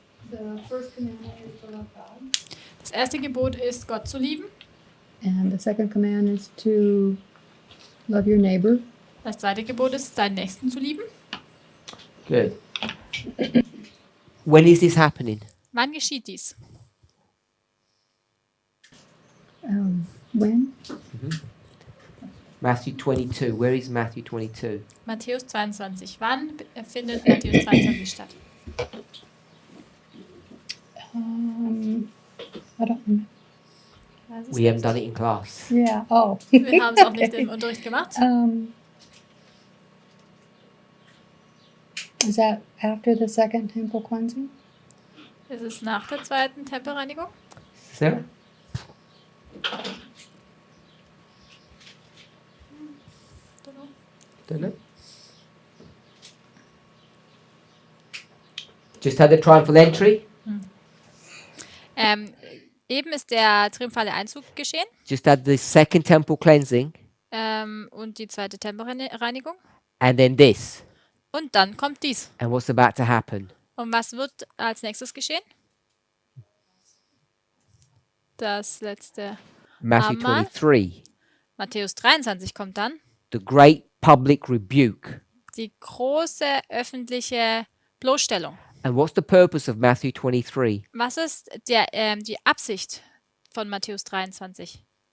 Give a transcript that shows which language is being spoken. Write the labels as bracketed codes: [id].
[en] The first commandment is to love God, [de] Das erste Gebot ist, Gott zu lieben. [en] and the second command is to love your neighbor. [de] Das zweite Gebot ist, deinen Nächsten zu lieben. [en] Good. When is this happening? [de] Wann geschieht dies? [en] When? Matthew 22. Where is Matthew 22? [de] Matthäus 22. Wann findet Matthäus 22 statt? [en] I don't remember. [de] Weiß es [en] We haven't [de] nicht. [en] done it in class. Yeah. Oh. [de] Wir haben es auch nicht im Unterricht gemacht. [en] Is that after the second temple cleansing? [de] Es ist nach der zweiten Tempelreinigung. [en] Sarah? Don't know. Just had the triumphal entry. [de] Eben ist der triumphale Einzug geschehen [en] Just had the second temple cleansing. [de] und die zweite Tempelreinigung. [en] And then this. [de] Und dann kommt dies. [en] And what's about to happen? [de] Und was wird als nächstes geschehen? Das letzte [en] Matthew [de] Abendmahl. [en] 23. [de] Matthäus 23 kommt dann. [en] The great public rebuke. [de] Die große öffentliche Bloßstellung. [en] And what's the purpose of Matthew 23? [de] Was ist die Absicht von Matthäus 23?